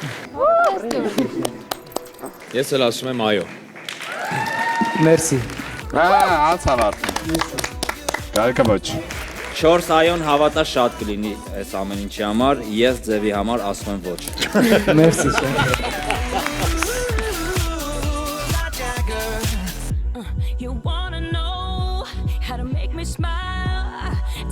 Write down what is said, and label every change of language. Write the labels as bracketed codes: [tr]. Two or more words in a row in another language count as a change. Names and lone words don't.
[hy] Ես էլ ասում եմ այո։ Մերսի։ Անցավ արդեն։ Գալկա ոչ։ 4 այոն հավատա շատ կլինի այս ամեն ինչի համար, ես ձևի համար ասում եմ ոչ։ Մերսի շատ։ [en] You wanna know how to make me smile?